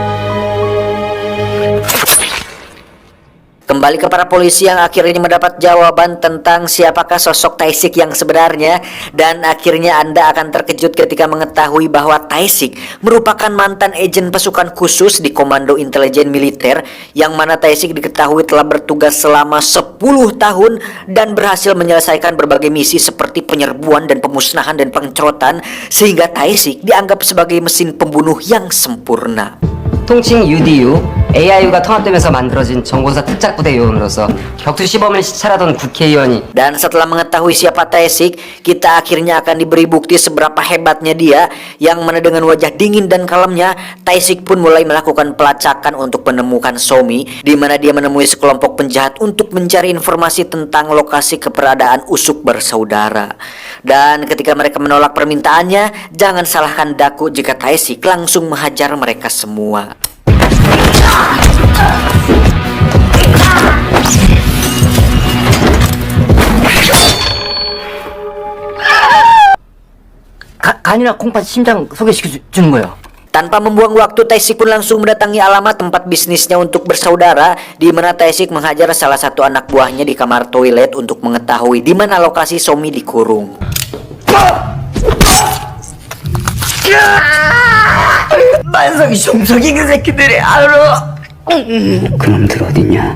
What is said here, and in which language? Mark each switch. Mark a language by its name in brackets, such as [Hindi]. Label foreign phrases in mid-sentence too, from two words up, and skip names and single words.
[Indonesian] Kembali ke para polisi yang akhirnya mendapat jawaban tentang siapakah sosok Taisik yang sebenarnya, dan akhirnya Anda akan terkejut ketika mengetahui bahwa Taisik merupakan mantan agen pasukan khusus di Komando Intelijen Militer, yang mana Taisik diketahui telah bertugas selama 10 tahun dan berhasil menyelesaikan berbagai misi seperti penyerbuan dan pemusnahan dan pengcerotan, sehingga Taisik dianggap sebagai mesin pembunuh yang sempurna. [Korean] 통칭 UDU, AIU가 통합되면서 만들어진 정보사 특작부대 요원으로서 격투 시범을 시찰하던 국회의원이. [Indonesian] Dan setelah mengetahui siapa Taisik, kita akhirnya akan diberi bukti seberapa hebatnya dia, yang mana dengan wajah dingin dan kalemnya, Taisik pun mulai melakukan pelacakan untuk menemukan Somi, di mana dia menemui sekelompok penjahat untuk mencari informasi tentang lokasi keberadaan usuk bersaudara. Dan ketika mereka menolak permintaannya, jangan salahkan Daku jika Taisik langsung menghajar mereka semua. [Korean] 간이나 콩팥 심장 소개시켜주는 거예요. [Indonesian] Tanpa membuang waktu, Taisik pun langsung mendatangi alamat tempat bisnisnya untuk bersaudara, di mana Taisik menghajar salah satu anak buahnya di kamar toilet untuk mengetahui di mana lokasi Somi dikurung. [Korean] 만성이 종속이 그 새끼들이 알아. 그놈들 어딨냐?